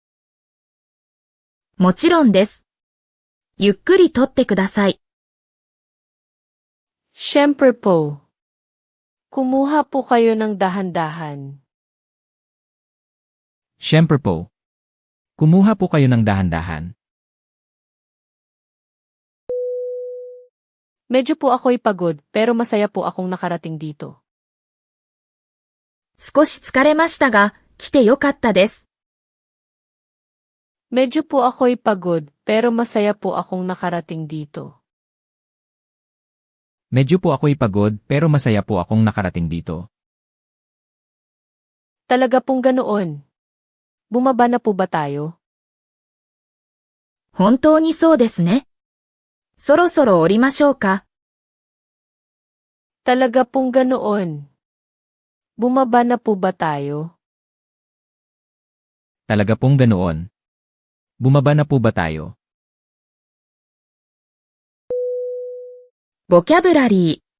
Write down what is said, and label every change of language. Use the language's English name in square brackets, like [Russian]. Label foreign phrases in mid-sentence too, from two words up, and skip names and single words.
[Japanese] もちろんです。ゆっくり撮ってください。 [Filipino] Siyempre po. Kumuha po kayo ng dahan-dahan. Siyempre po. Kumuha po kayo ng dahan-dahan. Medyo po ako'y pagod, pero masaya po akong nakarating dito. [Japanese] 少し疲れましたが、来てよかったです。 [Filipino] Medyo po ako'y pagod, pero masaya po akong nakarating dito. Medyo po ako'y pagod pero masaya po akong nakarating dito. Talaga pong ganoon. Bumaba na po ba tayo? [Japanese] 本当にそうですね。そろそろ降りましょうか。 [Filipino] Talaga pong ganoon. Bumaba na po ba tayo? Talaga pong ganoon. Bumaba na po ba tayo? vocabulary、